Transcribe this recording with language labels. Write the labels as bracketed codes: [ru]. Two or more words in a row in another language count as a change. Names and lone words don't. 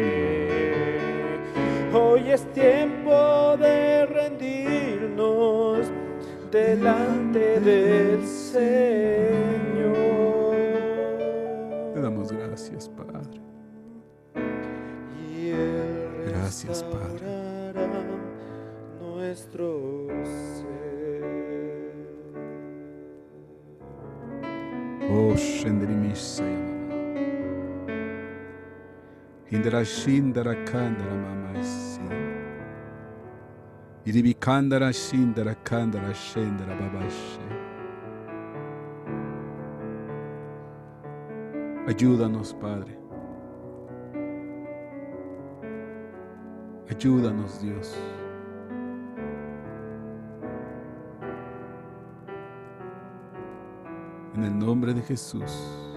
[es] Hoy es tiempo de rendirnos delante del Señor. Te damos gracias, Padre. Y Él Gracias, Padre. restaurará nuestro ser. Oh, Shendrimisa Yamama. Hindara Shindara Kandara Mama Isi. Iribikandara Shindara Kandara Shendara Babashe. Ayúdanos, Padre. Ayúdanos, Dios. En el nombre de Jesús.